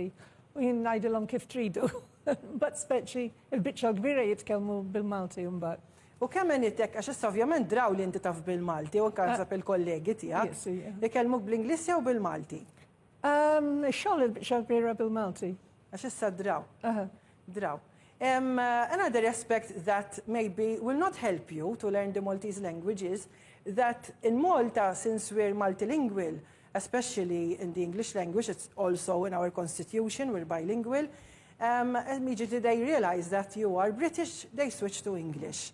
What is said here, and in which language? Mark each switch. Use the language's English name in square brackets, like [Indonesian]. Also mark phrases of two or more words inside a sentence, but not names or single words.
[Maltese] U jien ngħidilhom kif tridu. But speċi il-biċċa kbira jitkellmu bil-Malti mbagħad. U kemm intek għax issa ovvjament draw li inti taf bil-Malti u nkasab il-kollegi tiegħek. Li kellmuk bl-Ingliż jew bil-Malti? Xogħol il-biċċa kbira bil-Malti. Għax issa draw. Draw. [English] Another aspect that maybe will not help you to learn the Maltese language is that in Malta, since we're multilingual, especially in the English language, it's also in our constitution, we're bilingual, immediately they realize that you are British, they switch to English.